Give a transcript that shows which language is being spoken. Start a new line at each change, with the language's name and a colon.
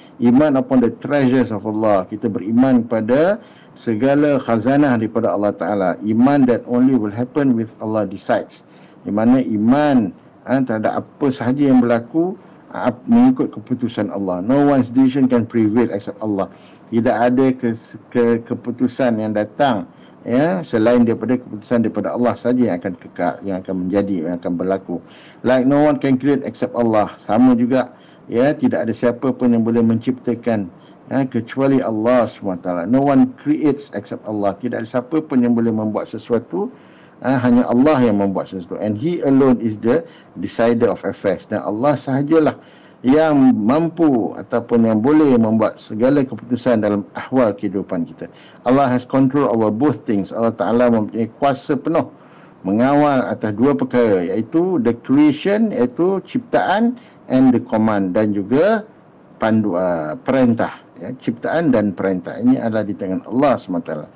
English: Iman upon the treasures of Allah,
Malay: kita beriman kepada segala khazanah daripada Allah Ta'ala.
English: Iman that only will happen with Allah decides,
Malay: di mana iman terhadap apa sahaja yang berlaku mengikut keputusan Allah.
English: No one's decision can prevail except Allah.
Malay: Tidak ada keputusan yang datang selain daripada keputusan daripada Allah saja yang akan kekal, yang akan menjadi, yang akan berlaku.
English: Like no one can create except Allah.
Malay: Sama juga tidak ada siapa pun yang boleh menciptakan kecuali Allah SWT.
English: No one creates except Allah.
Malay: Tidak ada siapa pun yang boleh membuat sesuatu, hanya Allah yang membuat sesuatu.
English: And He alone is the decider of affairs.
Malay: Dan Allah sahajalah yang mampu ataupun yang boleh membuat segala keputusan dalam ahwal kehidupan kita.
English: Allah has control over both things.
Malay: Allah Ta'ala mempunyai kuasa penuh mengawal atas dua perkara, iaitu
English: the creation,
Malay: iaitu ciptaan,
English: and the command,
Malay: dan juga perintah, ciptaan dan perintah. Ini adalah di tangan Allah SWT.